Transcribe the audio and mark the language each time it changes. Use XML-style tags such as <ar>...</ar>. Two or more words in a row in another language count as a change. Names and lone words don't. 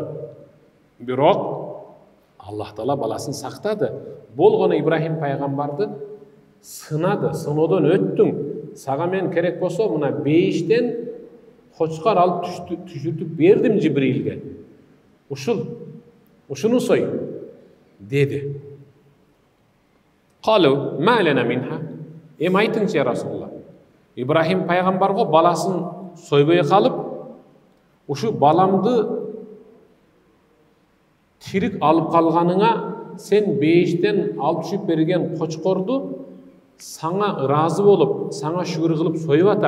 <ky>Бирок Аллах Таала баласын сактады. Болгону Ибрахим пайгамбарды сынады, сыноодон өттүң. Сага мен керек болсо мына бейиштен кочкор алып түшүртүп бердим Жибрилге. Ушуну сой деди.</ky> <ar>قالوا ما لنا منها.</ar> <ky>Эми айтыңчы</ky> <ar>يا رسول الله.</ar> <ky>Ибрахим пайгамбарга баласын сойбой калып, ушу баламды тирик алып калганыңа сен бейиштен алып түшүп берген кочкорду саңа ыраазы болуп, саңа шүгүр кылып союп атам.</ky>